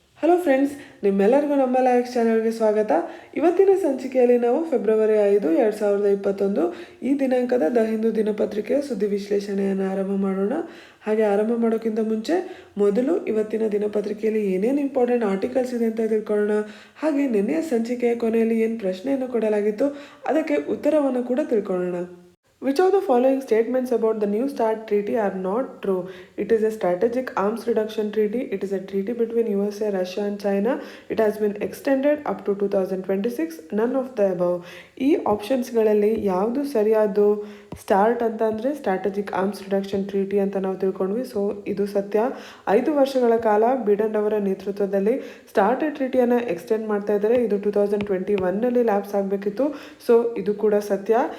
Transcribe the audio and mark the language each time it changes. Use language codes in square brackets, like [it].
[kn] Hello friends, ನಿಮ್ಮೆಲ್ಲರಿಗೂ ನಮ್ಮ likes ಚಾನಲ್ಗೆ ಸ್ವಾಗತ. ಇವತ್ತಿನ ಸಂಚಿಕೆಯಲ್ಲಿ ನಾವು ಫೆಬ್ರವರಿ 5, 2021 ಈ ದಿನಾಂಕದ ದ ಹಿಂದೂ ದಿನಪತ್ರಿಕೆಯ ಸುದ್ದಿ ವಿಶ್ಲೇಷಣೆಯನ್ನು ಆರಂಭ ಮಾಡೋಣ. ಹಾಗೆ ಆರಂಭ ಮಾಡೋಕ್ಕಿಂತ ಮುಂಚೆ ಮೊದಲು ಇವತ್ತಿನ ದಿನಪತ್ರಿಕೆಯಲ್ಲಿ ಏನೇನು ಇಂಪಾರ್ಟೆಂಟ್ ಆರ್ಟಿಕಲ್ಸ್ ಇದೆ ಅಂತ ತಿಳ್ಕೊಳ್ಳೋಣ. ಹಾಗೆ ನಿನ್ನೆಯ ಸಂಚಿಕೆಯ ಕೊನೆಯಲ್ಲಿ ಏನು ಪ್ರಶ್ನೆಯನ್ನು ಕೊಡಲಾಗಿತ್ತು ಅದಕ್ಕೆ ಉತ್ತರವನ್ನು ಕೂಡ ತಿಳ್ಕೊಳ್ಳೋಣ. [en] Which of the following statements about the New START treaty are not true? It is a strategic arms reduction treaty. It is a treaty between USA, Russia and China. It has been extended up to 2026. None of the above. [kn] ಈ ಆಪ್ಷನ್ಸ್ಗಳಲ್ಲಿ ಯಾವುದು ಸರಿಯಾದ್ದು? Start ಅಂತ ಅಂದರೆ strategic arms reduction treaty ಅಂತ ನಾವು ತಿಳ್ಕೊಂಡ್ವಿ. So ಇದು ಸತ್ಯ. 5 ವರ್ಷಗಳ ಕಾಲ ಬಿಡೆನ್ ಅವರ ನೇತೃತ್ವದಲ್ಲಿ ಸ್ಟಾರ್ಟ್ ಟ್ರೀಟಿಯನ್ನು ಎಕ್ಸ್ಟೆಂಡ್ ಮಾಡ್ತಾ ಇದ್ದಾರೆ. ಇದು 2021ನಲ್ಲಿ ಲ್ಯಾಪ್ಸ್ ಆಗಬೇಕಿತ್ತು. ಸೊ ಇದು ಕೂಡ ಸತ್ಯ.